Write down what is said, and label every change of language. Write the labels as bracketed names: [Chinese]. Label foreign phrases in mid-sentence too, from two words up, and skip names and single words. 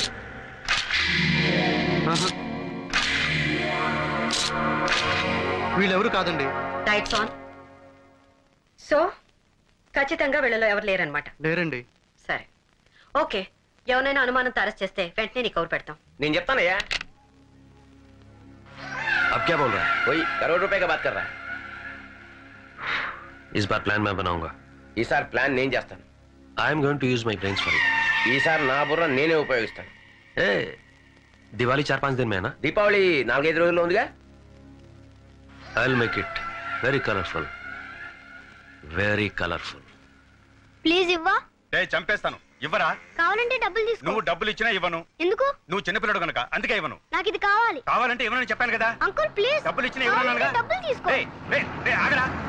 [Telugu] వీళ్ళెవరు కాదండి. [English] lights on. [Telugu] సో ఖచ్చితంగా వీళ్ళలో ఎవరు లేరనమాట. లేరండి. సరే, ఓకే. ఎవరైనా అనుమానంతో అరెస్ట్ చేస్తే వెంటనే నీకు కౌరు పెడతాం. నేను చెప్తానయ్యా. [Hindi] अब क्या बोल रहा है? वही करोड़ रुपए का बात कर रहा है. इस बार प्लान मैं बनाऊंगा. [Telugu] ఈసారి ప్లాన్ నేను చేస్తాను. [English] I'm going to use my brains for it. [Telugu] ఈసారి నా బుర్ర నేనే ఉపయోగిస్తాను. [Hindi] ए दिवाली 4-5 दिन में है ना? [Telugu] దీపావళి 4-5 రోజుల్లో ఉందిగా. [English] I will make it very colorful. very colorful. [Telugu] ప్లీజ్ ఇవ్వా. చంపేస్తాను. ఇవ్వరా? కావాలంటే డబ్బులు తీసుకో. నువ్వు డబ్బులు ఇచ్చినా ఇవ్వను. ఎందుకు? నువ్వు చిన్నపిల్లడు కనుక అందుకే ఇవ్వను. నాకు ఇది కావాలి. కావాలంటే ఇవ్వనని చెప్పాను కదా. అంకుల్ ప్లీజ్. డబ్బులు ఇచ్చినా ఇవ్వను. డబ్బులు తీసుకో. ఆగరా.